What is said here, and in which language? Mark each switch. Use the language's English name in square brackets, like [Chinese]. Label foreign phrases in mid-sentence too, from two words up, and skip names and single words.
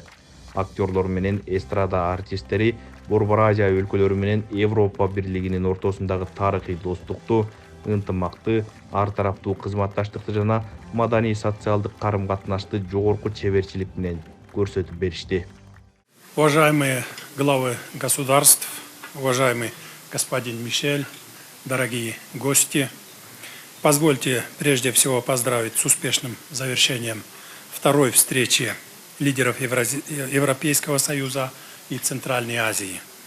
[Kyrgyz] Актерлор менен эстрада артисттери Борбор Азия өлкөлөрү менен Европа бирлигинин ортосундагы тарыхый достукту, ынтымакты, ар тараптуу кызматташтыкты жана маданий социалдык карым-катнашты жогорку чеберчилик менен көрсөтүп беришти. [Russian] Уважаемые главы государств, уважаемый господин Мишель, дорогие гости, позвольте прежде всего поздравить с успешным завершением второй встречи лидеров Европейского Союза и Центральной Азии.